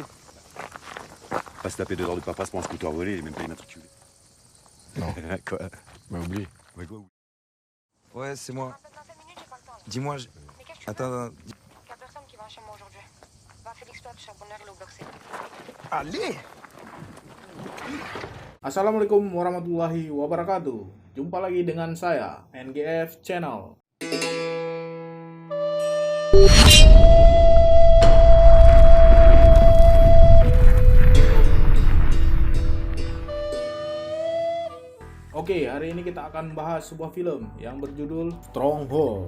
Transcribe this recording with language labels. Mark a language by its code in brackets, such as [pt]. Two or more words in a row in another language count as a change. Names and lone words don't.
[fr] Pas se taper 2 heures de paperasse pour un scooter volé, il est même pas immatriculé. Non. Quoi? Bah oublie. Ouais, quoi? Ouais, c'est moi. Dans 5 minutes, j'ai pas le temps. Dis-moi, Mais qu'est-ce que tu Attends. veux? Y a personne qui va chez moi aujourd'hui. Va Félix Toi de Charbonneur, il est au bloc C. Allez! [ar] السلام عليكم ورحمة الله وبركاته. [id] Jumpa lagi dengan saya, NGF Channel. Oke, hari ini kita akan bahas sebuah film yang berjudul Stronghold.